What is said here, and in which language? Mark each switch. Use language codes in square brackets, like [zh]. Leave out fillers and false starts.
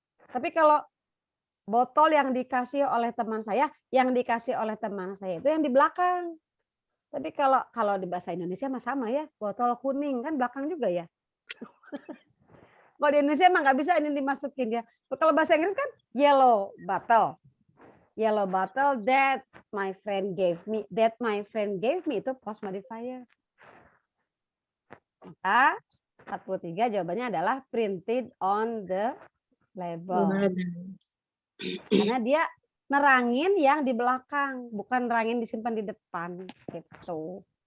[id] Tapi kalau botol yang dikasih oleh teman saya, yang dikasih oleh teman saya itu yang di belakang. Tapi kalau di bahasa Indonesia mah sama ya, botol kuning kan belakang juga ya. Kalau di Indonesia mah nggak bisa ini dimasukin ya. Kalau bahasa Inggris kan yellow bottle. [en] Yellow bottle that my friend gave me. That my friend gave me itu post modifier. [id] Maka 43 jawabannya adalah [en] printed on the label. [id] Karena dia nerangin yang di belakang, bukan nerangin disimpan di depan gitu.